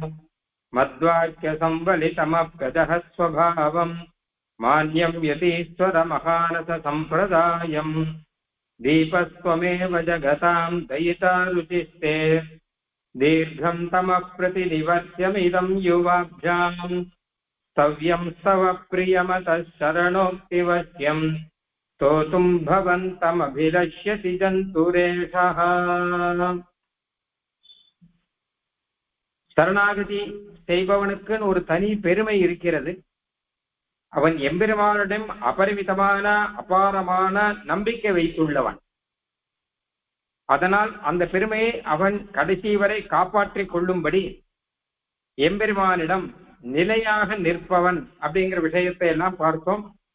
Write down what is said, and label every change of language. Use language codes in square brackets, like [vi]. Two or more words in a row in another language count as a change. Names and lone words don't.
[sa] मद्वाक्यसंवलितमप्यजः स्वभावम् मान्यं यतीश्वरमहानससम्प्रदायम् दीपस्त्वमेव जगतां दयिता रुचिस्ते दीर्घं तमप्रतिनिवर्त्यमिदं युवाभ्याम् स्तव्यं स्तव प्रियमतः शरणोक्तिवश्यं स्तोतुं भवन्तमभिलष्यति जन्तुरेषः. [ta] சரணாகதி செய்பவனுக்குன்னு ஒரு தனி பெருமை இருக்கிறது. அவன் எம்பெருமானிடம் அபரிமிதமான அபாரமான நம்பிக்கை வைத்துள்ளவன். அதனால் அந்த பெருமையை அவன் கடைசி வரை காப்பாற்றிக் கொள்ளும்படி எம்பெருமானிடம் நிலையாக நிற்பவன் அப்படிங்கிற விஷயத்தை எல்லாம் பார்த்தோம்.